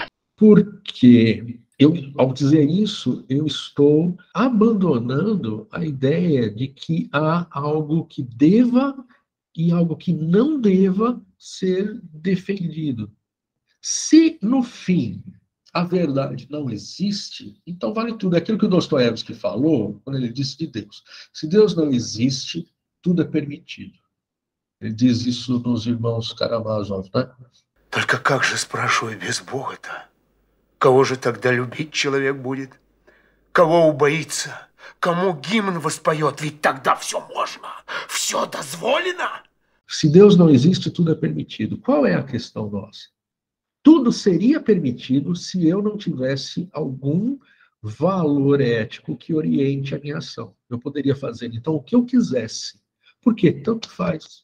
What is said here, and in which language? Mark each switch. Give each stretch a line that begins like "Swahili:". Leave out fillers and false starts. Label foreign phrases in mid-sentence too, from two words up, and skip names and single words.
Portuguese: Porque ao dizer isso, eu estou abandonando a ideia de que há algo que deva e algo que não deva ser defendido. Se, no fim, a verdade não existe, então vale tudo. É aquilo que o Dostoiévski falou quando ele disse de Deus. Se Deus não existe, tudo é permitido. Ele diz isso nos Irmãos Karamazov, né?
Russian: Только как же, спрашиваю, без Бога-то? Кого же тогда любить человек будет? Кого убоится? Кому гимн воспоет? Ведь тогда все можно, все дозволено.
Portuguese: Se Deus não existe, tudo é permitido. Qual é a questão nossa? Tudo seria permitido se eu não tivesse algum valor ético que oriente a minha ação. Eu poderia fazer, então, o que eu quisesse. Por quê? Tanto faz.